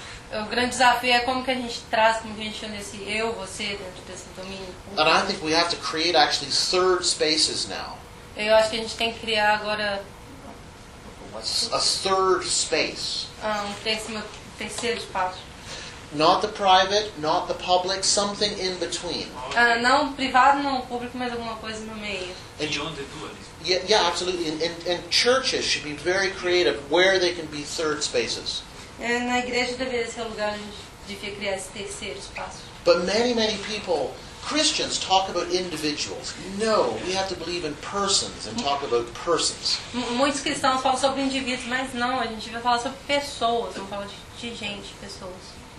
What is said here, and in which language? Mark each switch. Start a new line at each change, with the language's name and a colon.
Portuguese: O grande desafio é como que a gente traz, como que a gente chama esse eu, você, dentro desse domínio.
English: And I think we have to create actually third spaces now.
Portuguese: Eu acho que a gente tem que criar agora
English: a third space.
Portuguese: Um terceiro espaço.
English: Not the private, not the public, something in between.
Portuguese: Não privado, não público, mas alguma coisa no meio.
English: And you want to do it. Yeah, absolutely. And churches should be very creative where they can be third spaces.
Portuguese: Na igreja deveria ser o lugar onde a gente devia criar esse terceiro espaço.
English: But many, many people, Christians, talk about individuals. No, we have to believe in persons and talk about persons.
Portuguese: Muitos cristãos falam sobre indivíduos, mas não, a gente vai falar sobre pessoas, não falar de gente, pessoas.